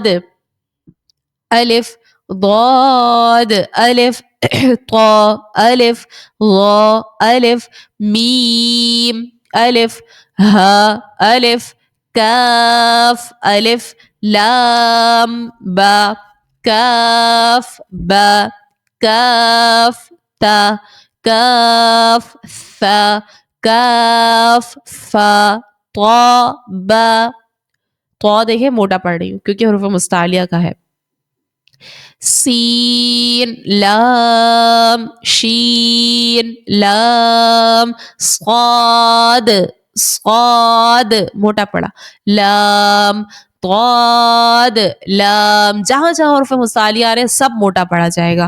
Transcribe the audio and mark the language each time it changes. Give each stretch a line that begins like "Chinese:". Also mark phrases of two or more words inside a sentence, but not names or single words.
Urdu: الف ضاد الف طا الف ظا الف میم الف ہا الف کاف الف لام با کاف با کاف تا کاف ثا کاف فا طا با. طا دیکھیں موٹا پڑھ رہی ہوں کیونکہ حروف مستعلیہ کا ہے. سین لام شین لام صاد صاد موٹا پڑا, لام ضاد لام, جہاں جہاں حروف مستعلیہ آ رہے ہیں سب موٹا پڑا جائے گا.